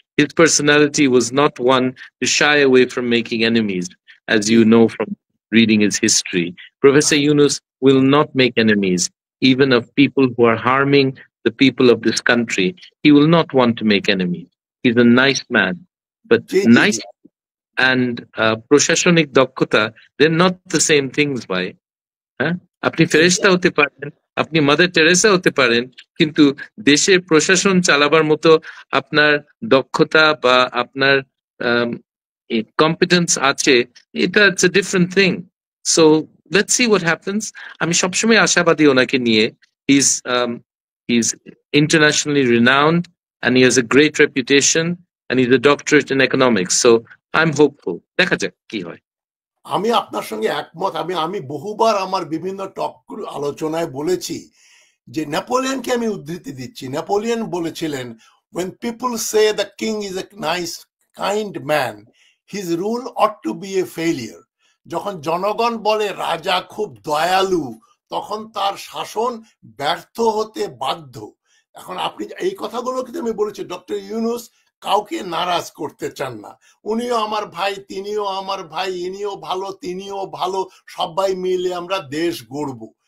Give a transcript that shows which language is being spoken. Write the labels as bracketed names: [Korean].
[English] His personality was not one to shy away from making enemies, as you know from reading his history. Professor Yunus will not make enemies, even of people who are harming the people of this country, he will not want to make enemies. He's a nice man, but nice and [Bangla] প্রশাসনিক দক্ষতা, [English] they're not the same things, ভাই। [Bangla] হ্যাঁ, আপনি ফেরেশতা হতে পারেন, আপনি mother Teresa হতে পারেন, কিন্তু দেশের প্রশাসন চালাবার মতো আপনার দক্ষতা বা আপনার কম্পিটেন্স আছে, এটা [English] It's a different thing. So let's see what happens. [Bangla] আমি সবসময় আশাবাদী ওনাকে নিয়ে। [English] He's internationally renowned and he has a great reputation and he's a doctorate in economics. So I'm hopeful. [Bangla] দেখা যাক কি হয়। আমি আপনার সঙ্গে একমত। আমি বহুবার আমার বিভিন্ন টক আলোচনায় বলেছি যে নেপোলিয়নকে আমি উদ্ধৃতি দিচ্ছি। নেপোলিয়ন বলেছিলেন, [English] when people say the king is a nice kind man, his rule ought to be a failure. [Bangla] যখন জনগণ বলে রাজা খুব দয়ালু, তখন তার শাসন ব্যর্থ হতে বাধ্য। এখন আপনি এই কথাগুলো কিন্তু আমি বলেছি, ডক্টর ইউনূস কাউকে নারাজ করতে চান না। উনিও আমার ভাই, তিনিও আমার ভাই, ইনিও ভালো, তিনিও ভালো, সবাই মিলে আমরা দেশ গড়ব।